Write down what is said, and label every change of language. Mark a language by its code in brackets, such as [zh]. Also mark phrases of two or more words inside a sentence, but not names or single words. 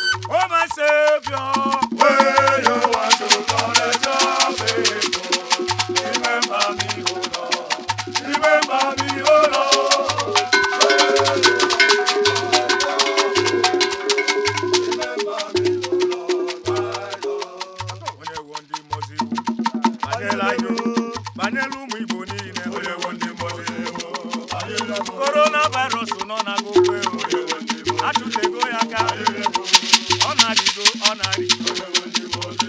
[en] Oh, my Savior, where you want to collect your people, remember me, oh Lord. Remember me, oh Lord. Remember me, oh Lord, my God. [ig] Onye wo ndị mmụọ ozi, banyela anyị, banyela ụmụ Igbo niile. Onye wo ndị mmụọ ozi, banyela ụmụ Coronavirus nọ na gogwe, achụtego ya aka. Ọ na-arịgo, ọ na-arịgo.